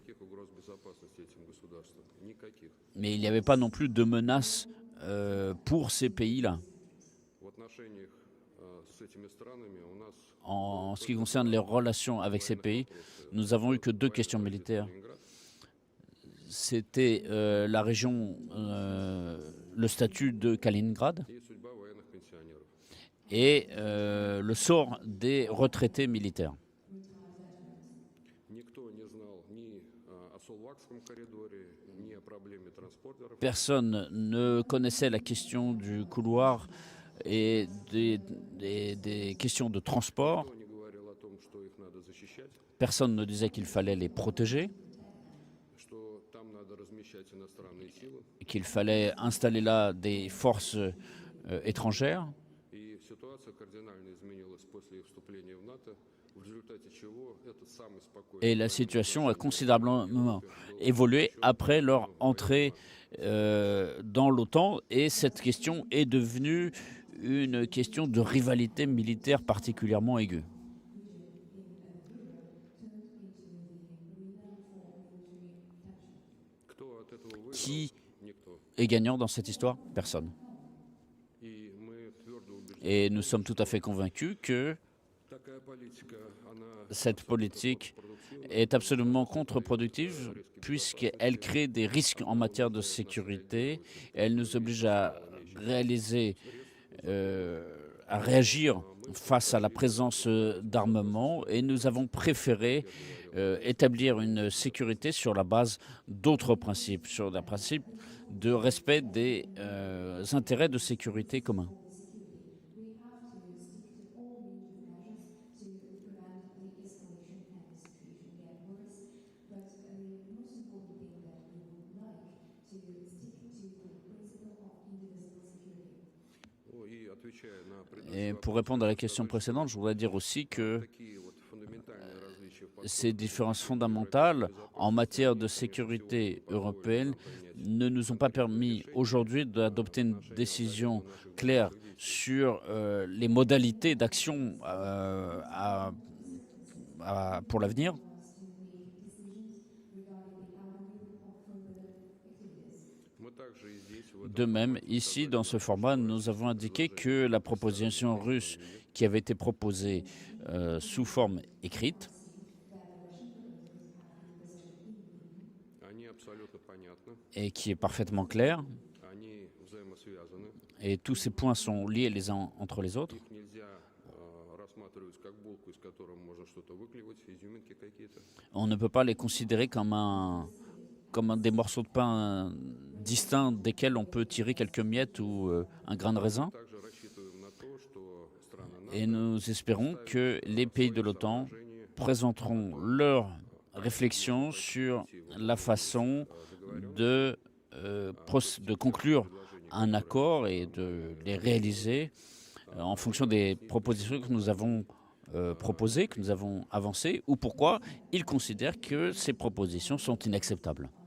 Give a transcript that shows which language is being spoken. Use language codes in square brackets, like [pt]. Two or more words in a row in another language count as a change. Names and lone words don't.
[fr] Mais il n'y avait pas non plus de menace pour ces pays-là. En ce qui concerne les relations avec ces pays, nous avons eu que 2 questions militaires. c'était la région, le statut de Kaliningrad [ru] и судьба военных пенсионеров. [fr] et le sort des retraités militaires. [ru] Никто не знал ни о Сулвакском коридоре, ни о проблеме транспортеров. [fr] Personne ne connaissait la question du couloir et des questions de transport. [ru] Никто не говорил о том, что их надо защищать, [fr] Personne ne disait qu'il fallait les protéger, [ru] что там надо размещать иностранные силы. [fr] qu'il fallait installer là des forces étrangères. [ru] И ситуация кардинально изменилась после их вступления в НАТО, в результате чего этот самый спокойный [fr] Et la situation a considérablement évolué après leur entrée dans l'OTAN. Et cette question est devenue une question de rivalité militaire particulièrement aiguë. [ru] кто от этого выиграл? [fr] Qui [ru] Никто. [fr] est gagnant dans cette histoire? Personne. [ru] И мы твердо убеждены, [fr] Et nous sommes tout à fait convaincus que [ru] такая политика, она [fr] cette politique est absolument contre-productive puisqu'elle crée des risques en matière de sécurité. Elle nous oblige à à réagir face à la présence d'armements et nous avons préféré établir une sécurité sur la base d'autres principes, sur le principe de respect des intérêts de sécurité communs. [ru] и отвечая на [fr] Et pour répondre à la question précédente, je voudrais dire aussi que [ru] такие вот фундаментальные различия в [fr] ces différences fondamentales en matière de sécurité européenne ne nous ont pas permis aujourd'hui d'adopter une décision claire sur les modalités d'action pour l'avenir. [ru] мы также и здесь в [fr] De même, ici, dans ce format, nous avons indiqué que la proposition russe qui avait été proposée sous forme écrite, [ru] они абсолютно понятны, [fr] et qui est parfaitement claire, [ru] они взаимосвязаны, [fr] et tous ces points sont liés les uns entre les autres. [ru] их нельзя рассматривать как булку, из которой можно что-то выклевать, изюминки какие-то. [fr] On ne peut pas les considérer comme des morceaux de pain distincts desquels on peut tirer quelques miettes ou un grain de raisin. [ru] Также рассчитываем на то, что страны НАТО [fr] Et nous espérons que les pays de l'OTAN présenteront leurs réflexions sur la façon de conclure un accord et de les réaliser en fonction des propositions que nous avons proposées, que nous avons avancées, ou pourquoi ils considèrent que ces propositions sont inacceptables.